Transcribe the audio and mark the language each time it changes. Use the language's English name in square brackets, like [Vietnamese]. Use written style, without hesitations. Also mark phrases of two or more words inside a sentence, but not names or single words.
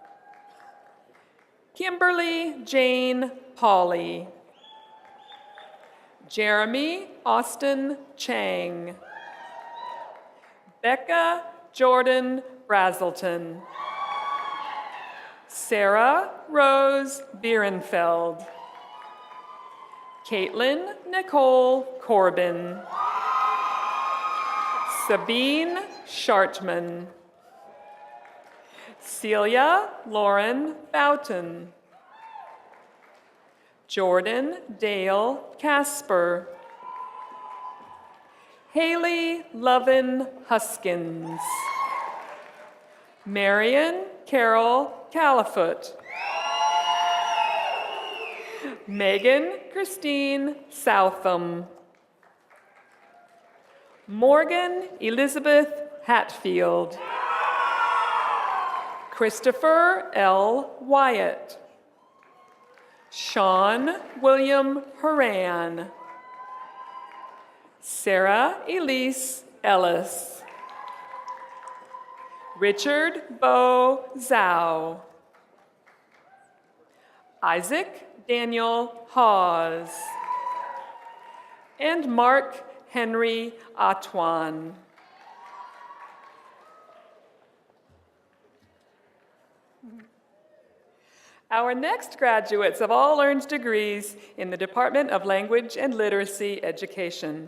[English] Kimberly Jane Pauley. Jeremy Austin Chang. Becca Jordan Brazelton. Sarah Rose Bierenfeld. Caitlin Nicole Corbin. Sabine Schartman. Celia Lauren Boughton. Jordan Dale Casper. Haley Lovin Huskins. Marion Carol Califoot. Megan Christine Southam. Morgan Elizabeth Hatfield. Christopher L. Wyatt. Sean William Horan. Sarah Elise Ellis. Richard Bo Zhao. Isaac Daniel Hawes. And Mark Henry Atwan. Our next graduates have all earned degrees in the Department of Language and Literacy Education.